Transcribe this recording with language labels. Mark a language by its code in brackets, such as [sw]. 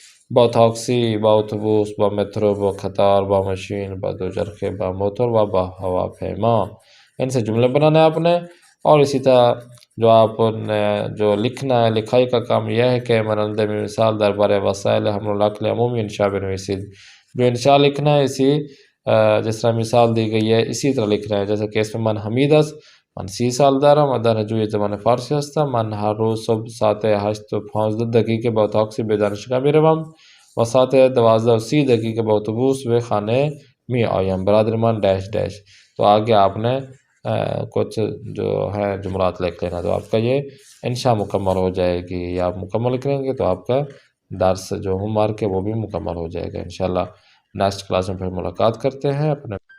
[ur] با تاکسی، با اتوبوس، با میٹرو، با قطار، با مشین، با دوچرخه، با موٹر و با ہواپیما، ان سے جملے بنانا ہے آپ نے۔ اور اسی طرح جو آپ نے جو لکھنا ہے، لکھائی کا کام یہ ہے کہ ماننده میں مثال دربارے وسائل حمل و نقل عمومی انشاء بنویسید، جو انشاء لکھنا ہے اسی جس طرح مثال دی گئی ہے اسی طرح لکھنا ہے۔ جیسے کہ [fa] اسم من حمید است، من 30 سال دارم و دانشجوی زبان فارسی هستم. من هر روز صبح ساعت 8 و 15 دقیقه با تاکسی به دانشگاه می روم و ساعت 12 و 30 دقیقه با اتوبوس به خانه می آیم. برادر من ڈیش ڈیش. [ur] تو آگے آپ نے کچھ جو ہے جملات لکھ لینا، تو آپ کا یہ انشاء مکمل ہو جائے گی، یا آپ مکمل کریں گے تو آپ کا درس جو ہوم ورک ہے وہ بھی مکمل ہو جائے گا انشاءاللہ۔ نیکسٹ کلاس میں پھر ملاقات کرتے ہیں، اپنے